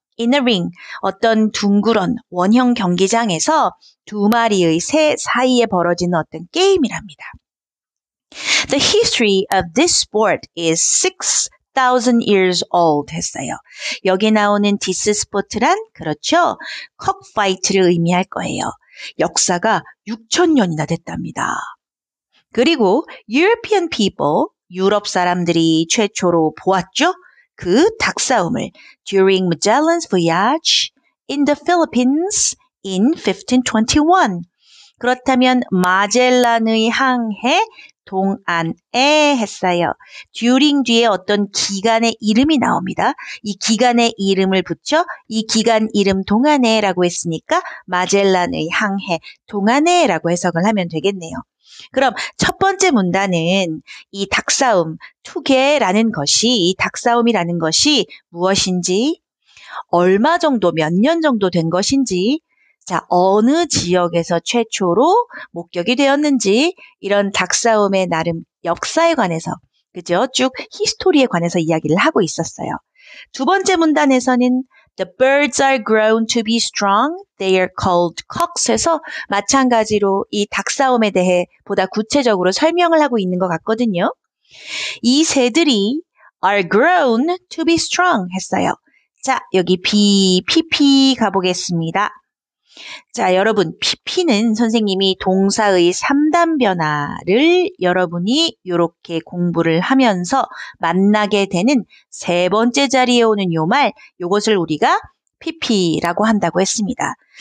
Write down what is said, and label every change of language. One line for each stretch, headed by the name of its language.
English: In a ring,
Korean: 어떤 둥그런 원형 경기장에서 두 마리의 새 사이에 벌어지는 어떤 게임이랍니다.
English: The history of this sport is 6,000 years old
Korean: 했어요. 여기 나오는 this sport란 그렇죠. cockfight를 의미할 거예요. 역사가 6,000년이나 됐답니다. 그리고
English: European people,
Korean: 유럽 사람들이 최초로 보았죠. 그 닭싸움을
English: during Magellan's voyage in the Philippines in 1521.
Korean: 그렇다면 마젤란의 항해 동안에 했어요. during 뒤에 어떤 기간의 이름이 나옵니다. 이 기간의 이름을 붙여 이 기간 이름 동안에라고 했으니까 마젤란의 항해 동안에라고 해석을 하면 되겠네요. 그럼 첫 번째 문단은 이 닭싸움, 투개라는 것이, 이 닭싸움이라는 것이 무엇인지, 얼마 정도, 몇 년 정도 된 것인지, 자, 어느 지역에서 최초로 목격이 되었는지, 이런 닭싸움의 나름 역사에 관해서, 그죠? 쭉 히스토리에 관해서 이야기를 하고 있었어요. 두 번째 문단에서는
English: The birds are grown to be strong. They are called cocks
Korean: 해서 마찬가지로 이 닭싸움에 대해 보다 구체적으로 설명을 하고 있는 것 같거든요. 이 새들이
English: are grown to be strong
Korean: 했어요. 자, 여기 PP 가보겠습니다. 자, 여러분, PP는 선생님이 동사의 3단 변화를 여러분이 이렇게 공부를 하면서 만나게 되는 세 번째 자리에 오는 요 말, 요것을 우리가 PP라고 한다고 했습니다.